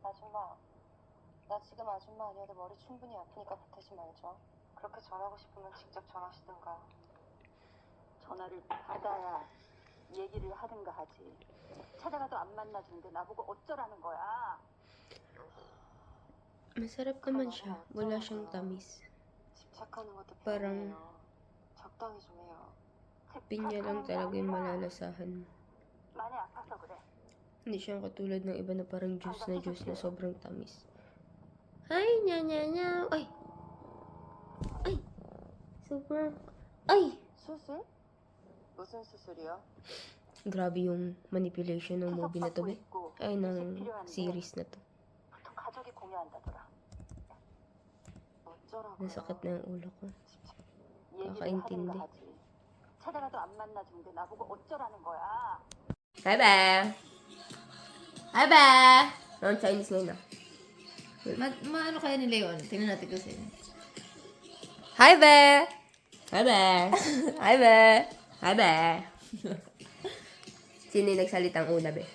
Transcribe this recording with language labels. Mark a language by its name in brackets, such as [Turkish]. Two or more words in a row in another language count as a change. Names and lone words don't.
[Korean] 엄마, 나 지금 아줌마 아니어도 머리 충분히 아프니까 보태지 말죠. 그렇게 전하고 싶으면 직접 전하시든가. 전화를 받아야 얘기를 하든가 하지. 찾아가도 안 만나주는데 나보고 어쩌라는 거야. [Filipino] Masarap naman siya. Wala siyang tamis. [Korean] 집착하는 것도 [Filipino] Parang [Korean] 병이에요. 적당히 좀 해요. [Filipino] pinya lang talaga yung malalasahan mo. [Korean] 많이 아파서 그래. [Filipino] Hindi siya katulad ng iba na parang juice na sobrang tamis. Ay, nya. Ay! Ay! Super. Ay! [Korean] 수술? 무슨 수술이요? [Filipino] Grabe yung manipulation ng movie na to, be. Ay, ng series na to. [Korean] 보통 가족이 공유한다더라. 어쩌라고요? [Filipino] Nasakit na yung ulo ko. [Korean] 얘기를 [Filipino] Kakaintindi. [Korean] 하든가 하지. 찾아가도 안 만나주는데 나보고 어쩌라는 거야. Hi, ba? Hi, ba? [Filipino] Ang Chinese ngayon, ah. Maano kaya nila yun? Tingnan natin kasi. Hi, ba? Hi, ba? Hi, ba? Hi, ba? Sino yung nagsalitang una, be?